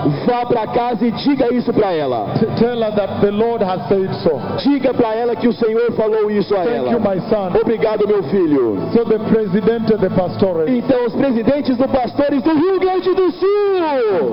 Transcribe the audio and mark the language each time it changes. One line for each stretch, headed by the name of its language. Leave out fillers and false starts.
Portuguese: Vá para casa e diga isso para ela.
English: Tell her that the Lord has said so.
Portuguese: Diga para ela que o Senhor falou isso a ela.
English: My son.
Portuguese: Obrigado, meu filho.
English: So the president and the pastores.
Portuguese: Então os presidentes dos pastores do Rio Grande do Sul.